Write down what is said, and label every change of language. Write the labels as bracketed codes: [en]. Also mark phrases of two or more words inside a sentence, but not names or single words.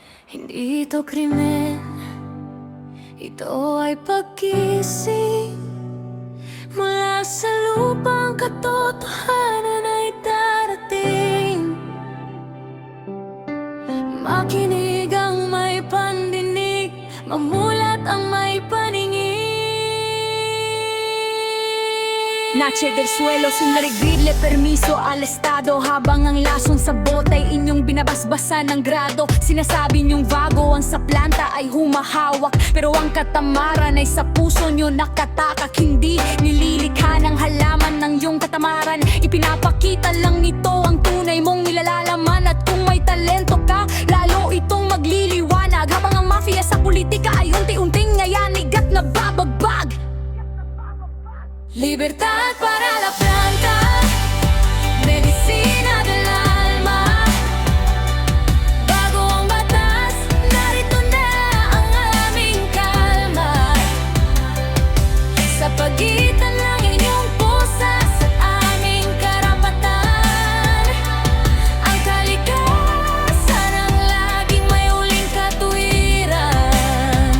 [tl] Hindi ito krimen, ito ay pagkising mula sa lupang katotohanan ay darating. Makinig ang may pandinig, mamulat ang may paningin. [es] Nache del suelo sin regirle permiso al estado. [tl] Habang ang lason sa bote ay inyong binabasbasan ng grado. Sinasabi niyong vago ang sa planta ay humahawak, pero ang katamaran ay sa puso niyo nakatakak. Hindi nililikha ng halaman ng iyong katamaran. Ipinapakita lang nito ang tunay mong nilalalaman. At kung may talento ka, lalo itong magliliwanag. Habang ang mafia sa politika ay unti-unting ngayanig at nababagbag. [es] Libertad para la planta, medicina del alma. [tl] Bago ang batas, narito na ang aming kalma. Sa pagitan ng inyong pusa at aming karapatan, ang kalikasan ang laging may huling katuwiran.